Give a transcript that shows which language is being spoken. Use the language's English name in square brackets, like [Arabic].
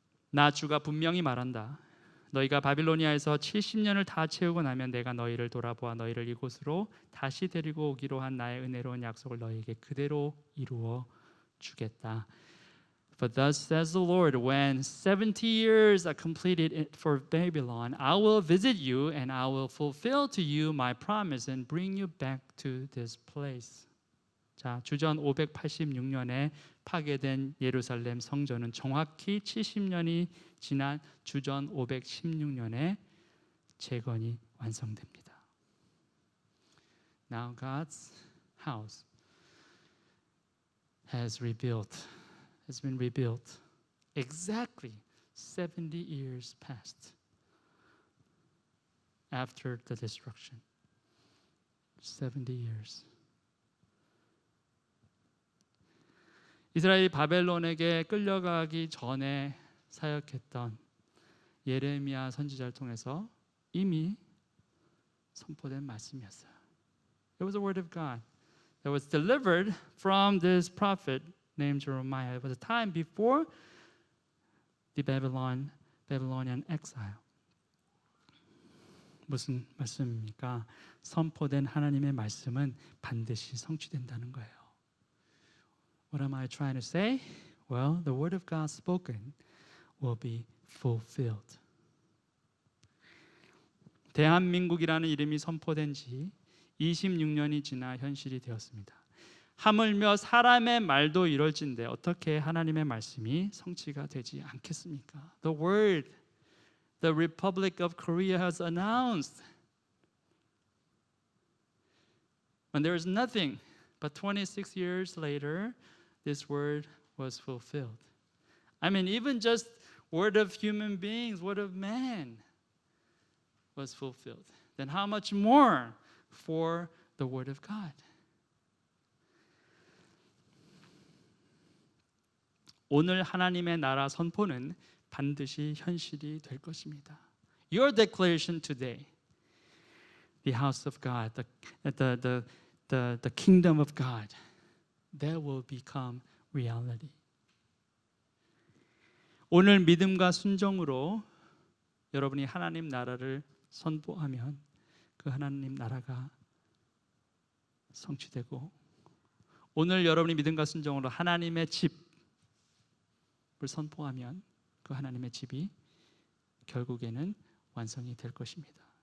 [Korean] 나 주가 분명히 말한다. 너희가 바빌로니아에서 70년을 다 채우고 나면 내가 너희를 돌아보아 너희를 이곳으로 다시 데리고 오기로 한 나의 은혜로운 약속을 너희에게 그대로 이루어 주겠다. [English] But thus says the Lord, when 70 years are completed for Babylon, I will visit you and I will fulfill to you my promise and bring you back to this place. [Korean] 자, 주전 586년에 파괴된 예루살렘 성전은 정확히 70년이 지난 주전 516년에 재건이 완성됩니다. [English] Now God's house has been rebuilt exactly 70 years past after the destruction. 70 years. [Korean] 이스라엘이 바벨론에게 끌려가기 전에 사역했던 예레미야 선지자를 통해서 이미 선포된 말씀이었어요. [English] It was the word of God that was delivered from this prophet named Jeremiah. It was a time before the Babylonian exile. [Korean] 무슨 말씀입니까? 선포된 하나님의 말씀은 반드시 성취된다는 거예요. [English] What am I trying to say? Well, the word of God spoken will be fulfilled. [Korean] 대한민국이라는 이름이 선포된 지 26년이 지나 현실이 되었습니다. 하물며 사람의 말도 이럴진데 어떻게 하나님의 말씀이 성취가 되지 않겠습니까? [English] The word, the Republic of Korea has announced. When there is nothing, but 26 years later, this word was fulfilled. I mean, even just word of human beings, word of man was fulfilled. Then how much more for the word of God? [Korean] 오늘 하나님의 나라 선포는 반드시 현실이 될 것입니다. [English] Your declaration today, the house of God, the kingdom of God, that will become reality. [Korean] 오늘 믿음과 순종으로 여러분이 하나님 나라를 선포하면 그 하나님 나라가 성취되고, 오늘 여러분이 믿음과 순종으로 하나님의 집을 선포하면 그 하나님의 집이 결국에는 완성이 될 것입니다.